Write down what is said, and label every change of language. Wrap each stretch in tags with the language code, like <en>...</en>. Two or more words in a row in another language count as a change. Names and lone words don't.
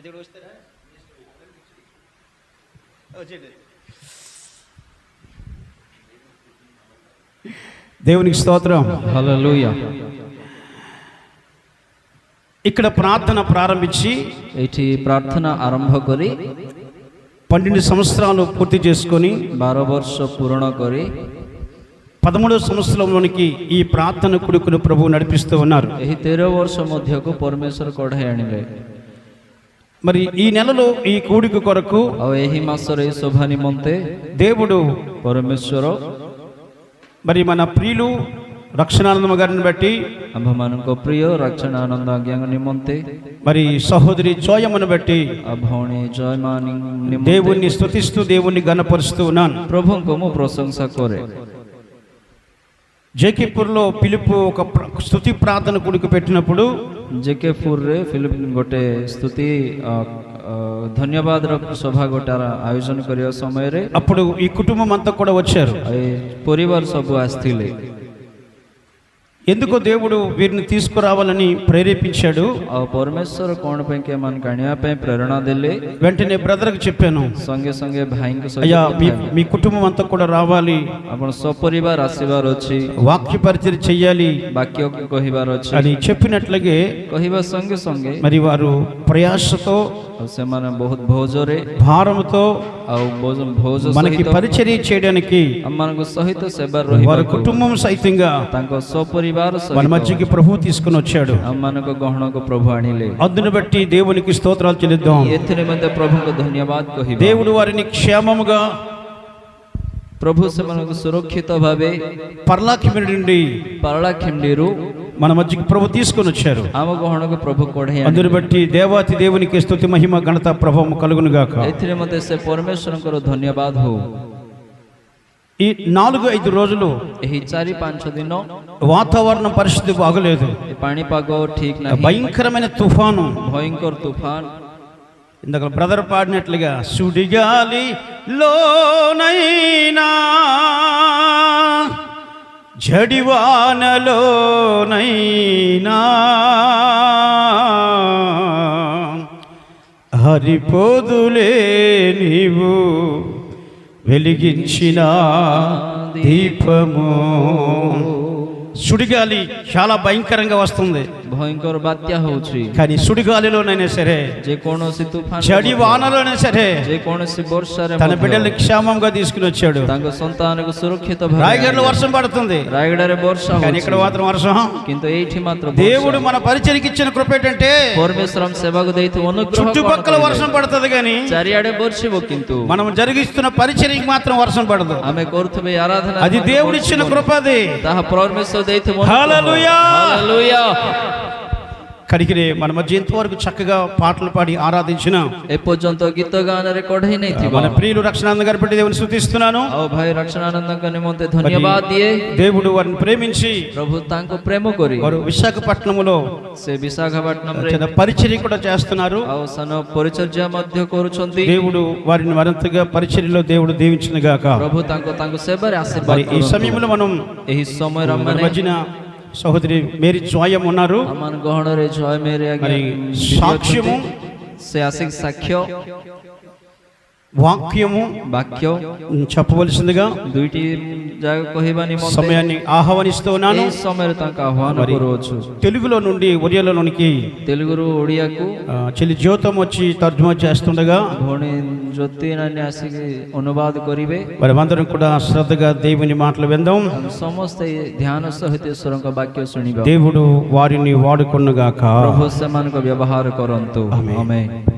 <te>దేవుడు వస్తారా వచ్చేది. దేవునికి స్తోత్రం. హల్లెలూయా. ఇక్కడ ప్రార్థన ప్రారంభించి</te> <or>ଏଠି ପ୍ରାର୍ଥନା ଆରମ୍ଭ କରି</or> <te>12 సంవత్సరాలు పూర్తి చేసుకొని</te> <or>12 ବର୍ଷ ପୂରଣ କରି</or> <te>13వ సంవత్సరంలోనికి ఈ ప్రార్థన కొడుకును ప్రభువు నడిపిస్తూ ఉన్నారు.</te> <or>ଏହି 13 ବର୍ଷ ମଧ୍ୟକୁ ପରମେଶ୍ୱର କଢ଼ାଇ ଆଣିଲେ.</or> <te>మరి ఈ నెలలో ఈ కూడిక కొరకు</te> <or>ଆଉ ଏହି ମାସରେ ଏହି ଶୋଭା ନିମନ୍ତେ</or> <te>దేవుడు</te> <or>ପରମେଶ୍ୱର</or> <te>మరి మన ప్రియులు రక్షణానందమ్మ గారిని బట్టి</te> <or>ଆମ୍ଭମାନଙ୍କ ପ୍ରିୟ ରକ୍ଷଣାନନ୍ଦ ଆଜ୍ଞାଙ୍କ ନିମନ୍ତେ</or> <te>మరి సహోదరి జోయమ్మను బట్టి</te> <or>ଆଉ ଭଉଣୀ ଜୟମା ନିମନ୍ତେ</or> <te>దేవుణ్ణి స్తుతిస్తూ దేవుణ్ణి గణపరుస్తూ ఉన్నాను.</te> <or>ପ୍ରଭୁଙ୍କୁ ମୁଁ ପ୍ରଶଂସା କରେ.</or> <te>జేకేపూర్లో పిలుపు ఒక స్తుతి ప్రార్థన కూడిక పెట్టినప్పుడు</te> <or>ଜେକେପୁରରେ ଫିଲ୍ମ ଗୋଟେ ସ୍ତୁତି ଧନ୍ୟବାଦର ସଭା ଗୋଟେ ଆୟୋଜନ କରିବା ସମୟରେ</or> <te>అప్పుడు ఈ కుటుంబం అంతా కూడా వచ్చారు.</te> <or>ଏ ପରିବାର ସବୁ ଆସିଥିଲେ.</or> <te>ఎందుకో దేవుడు వీరిని తీసుకురావాలని ప్రేరేపించాడు.</te> <or>ଆଉ ପରମେଶ୍ୱର କ'ଣ ପାଇଁ କି ଏମାନଙ୍କୁ ଆଣିବା ପାଇଁ ପ୍ରେରଣା ଦେଲେ.</or> <te>వెంటనే బ్రదర్కి చెప్పాను,</te> <or>ସଙ୍ଗେ ସଙ୍ଗେ ଭାଇଙ୍କ</or> <te>అయ్యా</te> <or>ସହିତ</or> <te>మీ కుటుంబం అంతా కూడా రావాలి,</te> <or>ଆପଣ ସପରିବାର ଆସିବାର ଅଛି,</or> <te>వాక్య పరిచయం చెయ్యాలి</te> <or>ବାକ୍ୟ କହିବାର ଅଛି</or> <te>అని చెప్పినట్లుగే</te> <or>କହିବା ସଙ୍ଗେ ସଙ୍ଗେ</or> <te>మరి వారు ప్రయాసతో</te> <or>ଆଉ ସେମାନେ ବହୁତ ଭୋଜରେ</or> <te>భారముతో</te> <or>ଆଉ ଭୋଜ</or> <te>మనకి</te> <or>ସହିତ</or> <te>పరిచర్య చేయడానికి</te> <or>ଆମମାନଙ୍କ ସହିତ ସେବାରେ</or> <te>వారి</te> <or>ରହିବାକୁ</or> <te>కుటుంబం సైతంగా</te> <or>ତାଙ୍କ ସପରିବାର</or> <te>మన</te> <or>ସହିତ</or> <te>మధ్యకి ప్రభు తీసుకుని వచ్చాడు.</te> <or>ଆମମାନଙ୍କ ଗହଣକୁ ପ୍ରଭୁ ଆଣିଲେ.</or> <te>అందును బట్టి దేవునికి స్తోత్రాలు చెల్లిద్దాం.</te> <or>ଏଥିରେ ମଧ୍ୟ ପ୍ରଭୁଙ୍କୁ ଧନ୍ୟବାଦ କହିବା.</or> <te>దేవుడు వారిని క్షేమముగా</te> <or>ପ୍ରଭୁ ସେମାନଙ୍କୁ ସୁରକ୍ଷିତ ଭାବେ</or> <te>పర్లాకిమి నుండి</te> <or>ପାରଳାଖେଣ୍ଡିରୁ</or> <te>మన మధ్యకి ప్రభు తీసుకొని వచ్చారు.</te> <or>ଆମ ଗହଣକୁ ପ୍ରଭୁ କଢ଼ାଇ</or> <te>అందును</te> <or>ଆଣିଲେ.</or> <te>బట్టి దేవాతి దేవునికి స్తుతి మహిమ ఘనత ప్రభావం కలుగును గాక.</te> <or>ଏଥିରେ ମଧ୍ୟ ସେ ପରମେଶ୍ୱରଙ୍କର ଧନ୍ୟବାଦ ହଉ.</or> <te>ఈ 4-5 రోజులు</te> <or>ଏହି 4-5 ଦିନ</or> <te>వాతావరణం పరిస్థితి బాగలేదు.</te> <or>ଏ ପାଣିପାଗ ଠିକ ନାହିଁ.</or> <te>భయంకరమైన తుఫాను.</te> <or>ଭୟଙ୍କର ତୁଫାନ.</or> <te>ఇందాక బ్రదర్ పాడినట్లుగా సుడిగాలి లోనైనా జడివానలోనైనా హరిపోదులే నీవు వెలిగించిన దీపము. సుడిగాలి చాలా భయంకరంగా వస్తుంది,</te> <or>ଭୟଙ୍କର ବାତ୍ୟା ହଉଛି.</or> <te>కానీ సుడిగాలిలోనైనా సరే</te> <or>ଯେକୌଣସି ତୁଫାନ</or> <te>జడి వానలోనే సరే</te> <or>ଯେକୌଣସି ବର୍ଷାରେ</or> <te>తన</te> <or>ମଧ୍ୟ</or> <te>బిడ్డల్ని క్షేమంగా తీసుకుని వచ్చాడు.</te> <or>ତାଙ୍କ ସନ୍ତାନକୁ ସୁରକ୍ଷିତ ଭାବେ</or> <te>రాయగఢలో</te> <or>ଆଣିଲେ.</or> <te>వర్షం పడుతుంది,</te> <or>ରାୟଗଡ଼ାରେ ବର୍ଷା</or> <te>కానీ ఇక్కడ</te> <or>ହଉଛି,</or> <te>మాత్రం వర్షం.</te> <or>କିନ୍ତୁ ଏଇଠି ମାତ୍ର</or> <te>దేవుడు మన పరిచర్యకి ఇచ్చిన కృప ఏంటంటే</te> <or>ପରମେଶ୍ୱର ସେବାକୁ ଦେଇଥିବା ଅନୁଗ୍ରହ</or> <te>చుట్టుపక్కల వర్షం పడుతుంది, కానీ</te> <or>ଚାରିଆଡେ ବର୍ଷିବ, କିନ୍ତୁ</or> <te>మనం జరిగిస్తున్న పరిచర్యకి మాత్రం వర్షం పడదు.</te> <or>ଆମେ କରୁଥିବା ଏ ଆରାଧନା</or> <te>అది దేవుడు ఇచ్చిన కృప. అది</te> <or>ତାହା ପରମେଶ୍ୱର ଦେଇଥିବା</or> <te>హల్లెలూయా. హల్లెలూయా. కడిగిరే మన మధ్య ఇంతవరకు చక్కగా పాటలు పాడి ఆరాధించిన</te> <or>ଏପର୍ଯ୍ୟନ୍ତ ଗୀତ ଗାନରେ କଢ଼େଇ ନେଇଥିବା</or> <te>మన ప్రియులు రక్షణానంద గారి బట్టి దేవుని స్తుతిస్తున్నాను.</te> <or>ଆଉ ଭାଇ ରକ୍ଷଣାନନ୍ଦଙ୍କ ନିମନ୍ତେ ଧନ୍ୟବାଦ ଦିଏ.</or> <te>దేవుడు వారిని ప్రేమించి</te> <or>ପ୍ରଭୁ ତାଙ୍କୁ ପ୍ରେମ କରି</or> <te>వారు విశాఖపట్నంలో</te> <or>ସେ ବିଶାଖାପାଟନମରେ</or> <te>చిన్న పరిచర్య కూడా చేస్తున్నారు.</te> <or>ଆଉ ସାନ ପରିଚର୍ଯ୍ୟା ମଧ୍ୟ କରୁଛନ୍ତି.</or> <te>దేవుడు వారిని మరింతగా పరిచర్యలో దేవుడు దీవించిన గాక.</te> <or>ପ୍ରଭୁ ତାଙ୍କ ସେବାରେ ଆଶୀର୍ବାଦ</or> <te>మరి ఈ</te> <or>କରନ୍ତୁ.</or> <te>సమయంలో మనం</te> <or>ଏହି ସମୟରେ</or> <te>మన</te> <or>ଆମମାନେ</or> <te>మధ్యన సహోదరి మేరీ జోయం ఉన్నారు.</te> <or>ଆମ ଗହଣରେ ଜୟ ମେରି</or> <te>మరి</te> <or>ଆଜ୍ଞା</or> <te>సాక్ష్యము,</te> <or>ସେ ଆସିକି ସାକ୍ଷ୍ୟ</or> <te>వాక్యము</te> <or>ବାକ୍ୟ</or> <te>చెప్పవలసిందిగా</te> <or>ଦୁଇଟି ଜାଗା କହିବା ନିମନ୍ତେ</or> <te>సమయాన్ని ఆహ్వానిస్తూ ఉన్నాను.</te> <or>ଏହି ସମୟରେ ତାଙ୍କୁ ଆହ୍ୱାନ</or> <te>మరి</te> <or>କରୁଅଛୁ.</or> <te>తెలుగులో నుండి ఒరియాలోనికి</te> <or>ତେଲୁଗୁରୁ ଓଡ଼ିଆକୁ</or> <te>చెల్లి జ్యోతం వచ్చి తర్జుమా చేస్తుండగా</te> <or>ଭଉଣୀ ଜ୍ୟୋତି ନାନୀ ଆସିକି ଅନୁବାଦ କରିବେ.</or> <te>మరి అందరం కూడా శ్రద్ధగా దేవుని మాటలు విందాం.</te> <or>ଆମେ ସମସ୍ତେ ଧ୍ୟାନ ସହିତ ଈଶ୍ୱରଙ୍କ ବାକ୍ୟ ଶୁଣିବା.</or> <te>దేవుడు వారిని వాడుకొనుగాక.</te> <or>ପ୍ରଭୁ ସେମାନଙ୍କ ବ୍ୟବହାର କରନ୍ତୁ. ଆମେନ୍. ଆମେନ୍.</or>